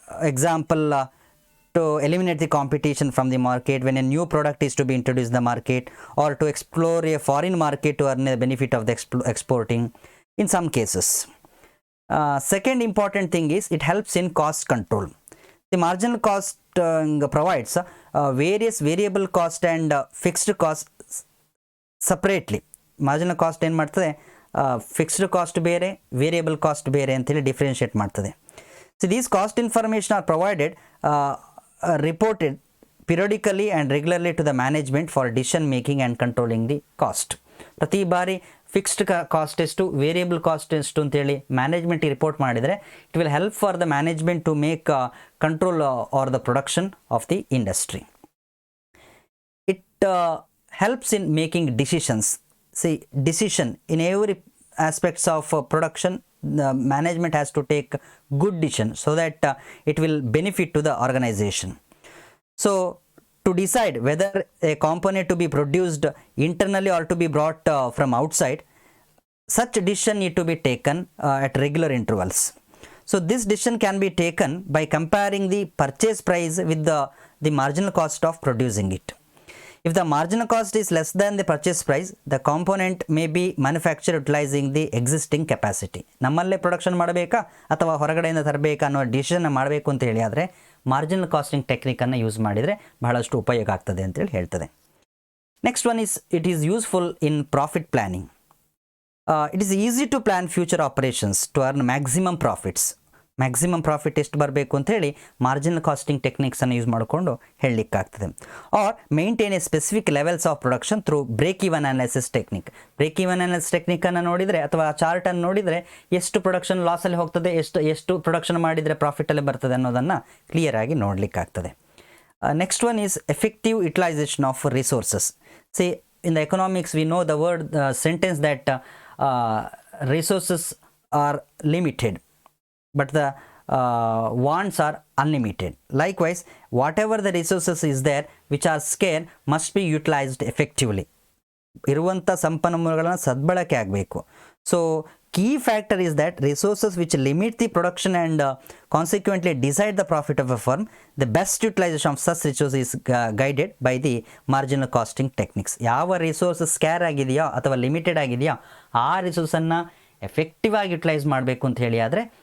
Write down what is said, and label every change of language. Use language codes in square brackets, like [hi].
[en] Example, to eliminate the competition from the market when a new product is to be introduced in the market, or to explore a foreign market to earn the benefit of the exporting in some cases. Second important thing is it helps in cost control. The marginal cost provides various variable cost and fixed cost separately. [kn] Marginal cost ಏನು ಮಾಡ್ತದೆ, fixed cost ಬೇರೆ, variable cost ಬೇರೆ ಅಂತೇಳಿ differentiate ಮಾಡ್ತದೆ. [en] So these cost information are provided reported periodically and regularly to the management for decision making and controlling the cost. [kn] ಪ್ರತಿ ಬಾರಿ fixed cost ಎಷ್ಟು, variable cost ಎಷ್ಟು ಅಂತೇಳಿ ಮ್ಯಾನೇಜ್ಮೆಂಟ್ ರಿಪೋರ್ಟ್ ಮಾಡಿದರೆ [en] It will help for the management to make control or the production of the industry. It helps in making decisions. See, decision in every aspects of production, the management has to take good decision so that it will benefit to the organization. So to decide whether a component to be produced internally or to be brought from outside, such decision need to be taken at regular intervals. So this decision can be taken by comparing the purchase price with the marginal cost of producing it. If the marginal cost is less than the purchase price, the component may be manufactured utilizing the existing capacity. [kn] ನಮ್ಮಲ್ಲೇ production ಮಾಡಬೇಕಾ ಅಥವಾ ಹೊರಗಡೆಯಿಂದ ತರಬೇಕಾ ಅನ್ನೋ decision ಮಾಡಬೇಕು ಅಂತ ಹೇಳಿ ಆದರೆ marginal casting ಟೆಕ್ನಿಕನ್ನು use ಮಾಡಿದರೆ ಬಹಳಷ್ಟು ಉಪಯೋಗ ಆಗ್ತದೆ ಅಂತೇಳಿ ಹೇಳ್ತದೆ. [en] Next one is it is useful in profit planning. It is easy to plan future operations to earn maximum profits. [kn] Maximum profit ಎಷ್ಟು ಬರಬೇಕು ಅಂತೇಳಿ ಮಾರ್ಜಿನಲ್ ಕಾಸ್ಟಿಂಗ್ ಟೆಕ್ನಿಕ್ಸನ್ನು ಯೂಸ್ ಮಾಡಿಕೊಂಡು ಹೇಳಲಿಕ್ಕಾಗ್ತದೆ. [en] Or maintain a specific levels of production through break even analysis technique. [kn] Break even analysis ಟೆಕ್ನಿಕನ್ನು ನೋಡಿದರೆ ಅಥವಾ ಚಾರ್ಟನ್ನು ನೋಡಿದರೆ ಎಷ್ಟು production ಲಾಸಲ್ಲಿ ಹೋಗ್ತದೆ, ಎಷ್ಟು ಪ್ರೊಡಕ್ಷನ್ ಮಾಡಿದರೆ ಪ್ರಾಫಿಟಲ್ಲಿ ಬರ್ತದೆ ಅನ್ನೋದನ್ನು ಕ್ಲಿಯರ್ ಆಗಿ ನೋಡಲಿಕ್ಕಾಗ್ತದೆ. [en] Next one is effective utilisation of resources. See, in the economics we know the word sentence that resources are limited but the wants are unlimited. Likewise, whatever the resources is there which are scarce must be utilized effectively. [kn] ಇರುವಂಥ ಸಂಪನ್ಮೂಲಗಳನ್ನು ಸದ್ಬಳಕೆ ಆಗಬೇಕು. [en] So key factor is that resources which limit the production and consequently decide the profit of a firm, the best utilisation of such resource is guided by the marginal costing techniques. [kn] ಯಾವ resources ಸ್ಕ್ಯಾರ್ ಆಗಿದೆಯೋ ಅಥವಾ limited ಆಗಿದೆಯೋ ಆ ರಿಸೋರ್ಸನ್ನು effective ಆಗಿ utilise ಮಾಡಬೇಕು ಅಂತ ಹೇಳಿ ಆದರೆ